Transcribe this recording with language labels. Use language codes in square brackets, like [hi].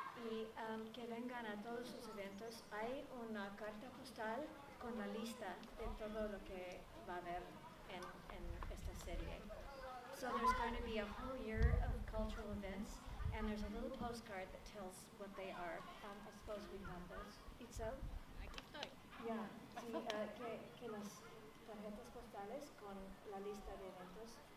[es] Y que vengan a todos sus eventos. Hay una carta postal con la lista de todo lo que va a haber en esta serie. [en] So there's going to be a whole year of cultural events, and there's a little postcard that tells what they are. I suppose we have those. Itzel? [es] Aquí estoy. [en] Yeah, [es] sí, que las tarjetas postales con la lista de eventos